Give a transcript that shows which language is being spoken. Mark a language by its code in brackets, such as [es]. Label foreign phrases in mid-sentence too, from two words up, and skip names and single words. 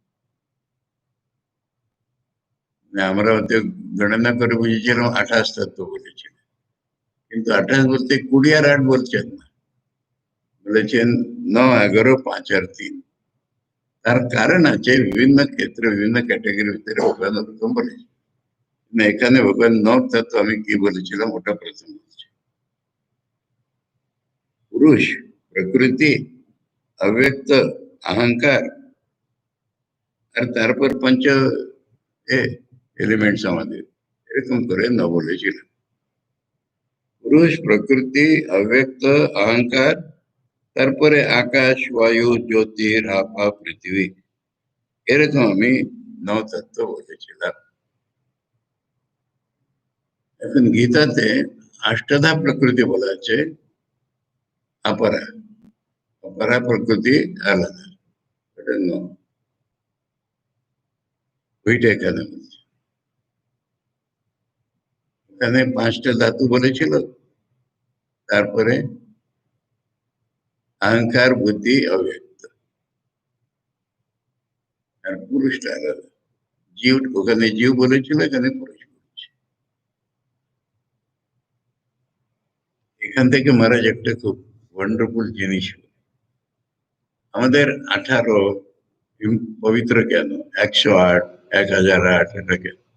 [bn] আমরা হয়তো গণনা করে বুঝেছিলাম 28 তত্ত্ব বলেছিলেন, কিন্তু 28 বলতে 20 আর 8 বলছেন না, বলেছেন 9, 11, 5 আর 3। তার কারণ আছে, বিভিন্ন ক্ষেত্রে বিভিন্ন ক্যাটাগরির ভিতরে ভগবান ওরকম বলেছে। না, এখানে ভগবান 9 তত্ত্ব আমি কি বলেছিলাম ওটা প্রথম বলছে। পুরুষ, প্রকৃতি, অব্যক্ত, অহংকার আর তারপর পঞ্চ এলিমেন্টস আমাদের এরকম করে না বলেছিলেন। পুরুষ, প্রকৃতি, অব্যক্ত, অহংকার, তারপরে আকাশ, বায়ু, জ্যোতির, আপা, পৃথিবী, এরকম আমি 9 তত্ত্ব বলেছিলাম। এখন গীতাতে অষ্টধা প্রকৃতি বলা আছে, অপরা, অপরা প্রকৃতি আলাদা, এটা ওইটা এখানে বলছে। এখানে 5টা ধাতু বলেছিল, তারপরে অহংকার, বুদ্ধি, অব্যক্ত, আর পুরুষটা আলাদা। জীব, ওখানে জীব বলেছিল, এখানে পুরুষ বলেছে। এখান থেকে মহারাজ একটা খুব ওয়ান্ডারফুল জিনিস, আমাদের 18 পবিত্র কেন, 108, 1008, এটা কেন?